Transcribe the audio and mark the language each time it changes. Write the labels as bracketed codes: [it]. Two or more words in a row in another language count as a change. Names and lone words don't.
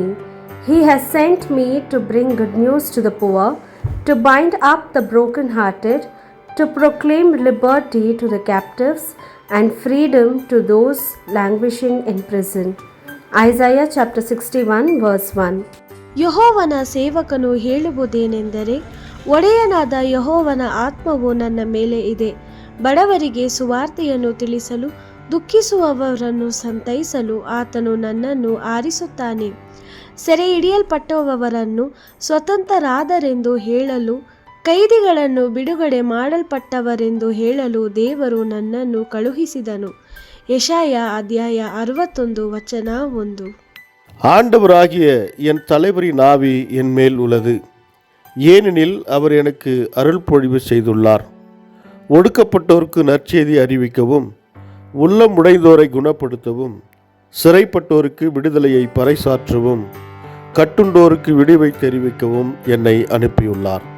[en] He has sent me to bring good news to the poor, to bind up the brokenhearted, to proclaim liberty to the captives and freedom to those languishing in prison. Isaiah chapter 61 verse 1. [kn] ಯೆಹೋವನ ಸೇವಕನು ಹೇಳುವುದೇನೆಂದರೆ, ಒಡೆಯನಾದ ಯೆಹೋವನ ಆತ್ಮವು ನನ್ನ ಮೇಲೆ ಇದೆ, ಬಡವರಿಗೆ ಸುವಾರ್ತೆಯನ್ನು ತಿಳಿಸಲು, ದುಃಖಿಸುವವರನ್ನು ಸಂತೈಸಲು ಆತನು ನನ್ನನ್ನು ಆರಿಸುತ್ತಾನೆ. ಸೆರೆ ಹಿಡಿಯಲ್ಪಟ್ಟವರನ್ನು ಸ್ವತಂತ್ರರಾದರೆಂದು ಹೇಳಲು, ಕೈದಿಗಳನ್ನು ಬಿಡುಗಡೆ ಮಾಡಲ್ಪಟ್ಟವರೆಂದು ಹೇಳಲು ದೇವರು ನನ್ನನ್ನು ಕಳುಹಿಸಿದನು. ಯೆಶಾಯ ಅಧ್ಯಾಯ 61 ವಚನ 1. [ta] ஆண்டவராகிய என் தலைவரின் ஆவி என் மேல் உள்ளது, ஏனெனில் அவர் எனக்கு அருள் பொழிவு செய்துள்ளார். ஒடுக்கப்பட்டோருக்கு நற்செய்தி அறிவிக்கவும், உள்ளம் உடைந்தோரை குணப்படுத்தவும், சிறைப்பட்டோருக்கு விடுதலையை பறைசாற்றவும், கட்டுண்டோருக்கு விடிவை தெரிவிக்கவும் என்னை அனுப்பியுள்ளார்.